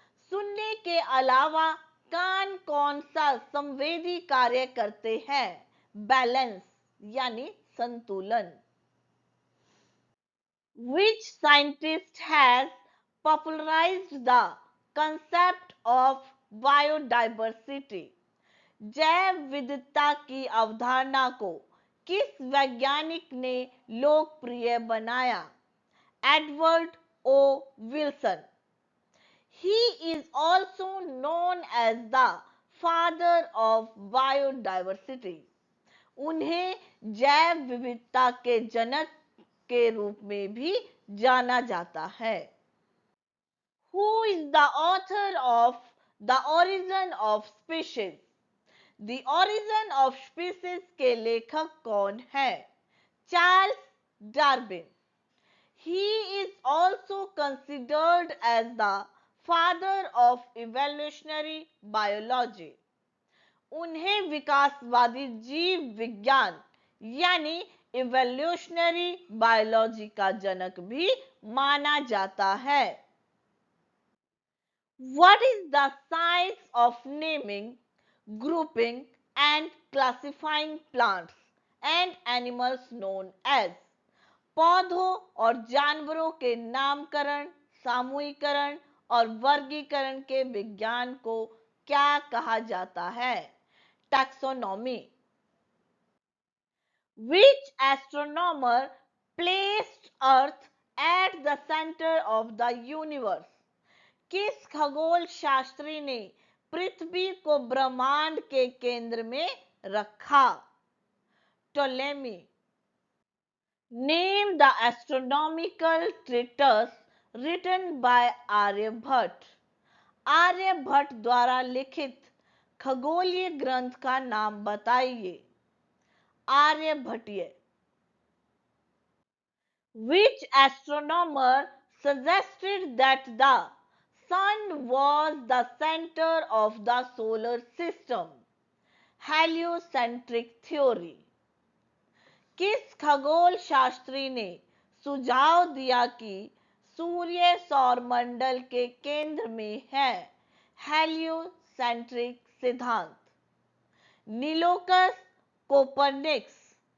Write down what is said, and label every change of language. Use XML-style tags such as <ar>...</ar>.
<hi>सुनने के अलावा कान कौन सा संवेदी कार्य करते हैं? बैलेंस यानी संतुलन।</hi> <en>Which scientist has popularized the concept of biodiversity?</en> <hi>जैव विविधता की अवधारणा को किस वैज्ञानिक ने लोकप्रिय बनाया? Edward O Wilson.</hi> <en>He is also known as the father of biodiversity.</en> <hi>उन्हें जैव विविधता के जनक के रूप में भी जाना जाता है।</hi> <en>Who is the author of The Origin of Species?</en> <hi>The Origin of Species के लेखक कौन है? Charles Darwin.</hi> <en>He is also considered as the father of evolutionary biology.</en> <hi>उन्हें विकासवादी जीव विज्ञान यानी</hi> <en>evolutionary biology</en> <hi>का जनक भी माना जाता है।</hi> <en>What is the science of naming, grouping and classifying plants and animals known as?</en> <hi>पौधों और जानवरों के नामकरण, सामूहिकरण और वर्गीकरण के विज्ञान को क्या कहा जाता है? Taxonomy.</hi> <en>Which astronomer placed Earth at the center of the universe?</en> <hi>किस खगोल शास्त्री ने पृथ्वी को ब्रह्मांड के केंद्र में रखा? Ptolemy.</hi> <en>Name the astronomical treatise written by Aryabhata.</en> <hi>Aryabhata द्वारा लिखित खगोलीय ग्रंथ का नाम बताइए। Aryabhatiya.</hi> <en>Which astronomer suggested that the sun was the center of the solar system? Heliocentric theory.</en> <hi>किस खगोल शास्त्री ने सुझाव दिया कि सूर्य सौरमंडल के केंद्र में है? हेलियोसेंट्रिक सिद्धांत। नीलोकस कोपरनिकस।</hi>